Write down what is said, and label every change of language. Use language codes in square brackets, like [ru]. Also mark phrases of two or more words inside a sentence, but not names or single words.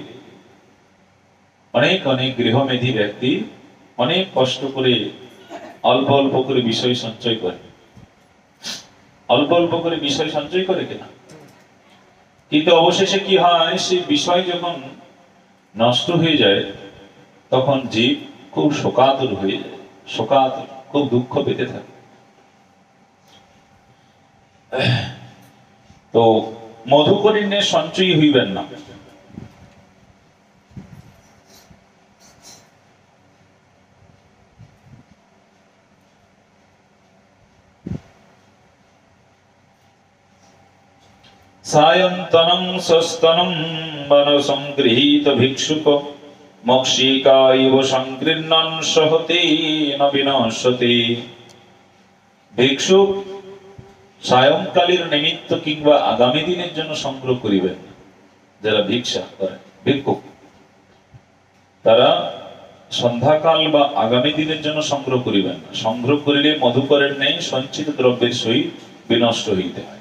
[bn] অনেক অনেক গৃহমেধী ব্যক্তি অনেক কষ্ট করে অল্প অল্প করে বিষয় সঞ্চয় করে অল্প অল্প করে বিষয় সঞ্চয় করে কিনা কিন্তু অবশেষে কি হয় সেই বিষয় যখন নষ্ট হয়ে যায় তখন জীব খুব শোকাতুর হয়ে যায় শোকাতুর খুব দুঃখ পেতে থাকে তো মধুকরিণে সঞ্চয় হইবেন না [sa] सायन्तनं सस्तनं वनसंगृहीत भिक्षुक मक्षिका इव संगृह्णन् सहते न विनश्यते [bn] भिक्षुक সায়ংকালের নিমিত্ত কিংবা আগামী দিনের জন্য সংগ্রহ করিবেন যারা ভিক্ষা করে, ভিক্ষুক, তারা সন্ধ্যাকাল বা আগামী দিনের জন্য সংগ্রহ করিবেন না। সংগ্রহ করিলে মধুকরের নেই সঞ্চিত দ্রব্যের সহিত বিনষ্ট হইতে হয়।